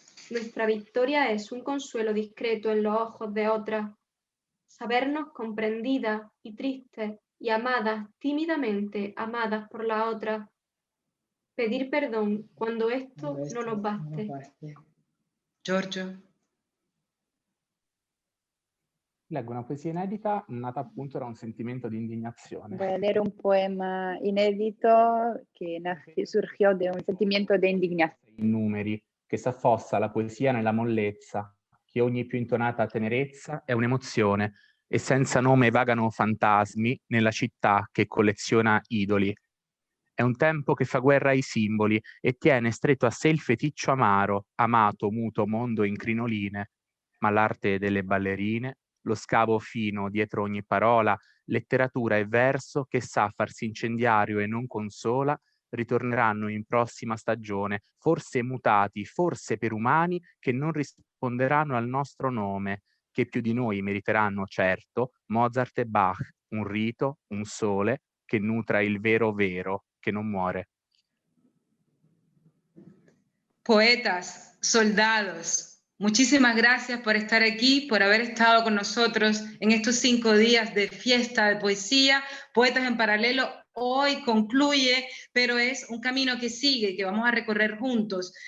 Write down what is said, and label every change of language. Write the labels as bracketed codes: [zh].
[es] Nuestra victoria es un consuelo discreto en los ojos de otras, sabernos comprendidas y tristes y amadas tímidamente, amadas por la otra, pedir perdón cuando esto no nos baste. Giorgio. [it] Leggo una poesia inedita nata appunto da un sentimento di indignazione. [es] Voy a leer un poema inédito que surgió de un sentimiento de indignación. [it] In numeri, che s'affossa la poesia nella mollezza, che ogni più intonata tenerezza è un'emozione, e senza nome vagano fantasmi nella città che colleziona idoli. È un tempo che fa guerra ai simboli e tiene stretto a sé il feticcio amaro, amato, muto mondo in crinoline, ma l'arte delle ballerine, lo scavo fino dietro ogni parola, letteratura e verso che sa farsi incendiario e non consola, ritorneranno in prossima stagione, forse mutati, forse per umani che non risponderanno al nostro nome, che più di noi meriteranno certo Mozart e Bach, un rito, un sole, che nutra il vero vero, che non muore. [es] Poetas, soldados, muchísimas gracias por estar aquí, por haber estado con nosotros en estos 5 días de fiesta de poesía. Poetas en Paralelo hoy concluye, pero es un camino que sigue, que vamos a recorrer juntos.